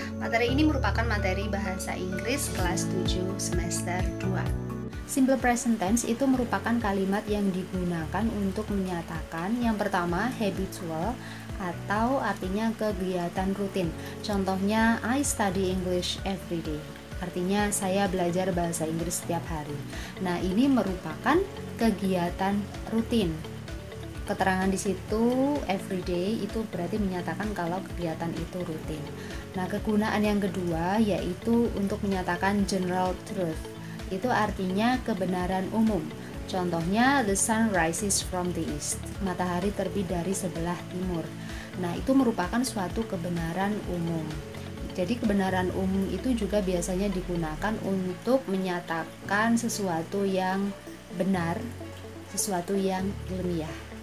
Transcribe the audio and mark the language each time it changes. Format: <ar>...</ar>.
<id>Materi ini merupakan materi bahasa Inggris kelas 7 semester 2. Simple present tense itu merupakan kalimat yang digunakan untuk menyatakan yang pertama habitual atau artinya kegiatan rutin. Contohnya</id> <en>I study English every day.</en> <id>Artinya saya belajar bahasa Inggris setiap hari. Nah, ini merupakan kegiatan rutin. Keterangan di situ everyday itu berarti menyatakan kalau kegiatan itu rutin. Nah, kegunaan yang kedua yaitu untuk menyatakan general truth. Itu artinya kebenaran umum. Contohnya</id> <en>the sun rises from the east.</en> <id>Matahari terbit dari sebelah timur. Nah, itu merupakan suatu kebenaran umum. Jadi kebenaran umum itu juga biasanya digunakan untuk menyatakan sesuatu yang benar, sesuatu yang ilmiah.</id>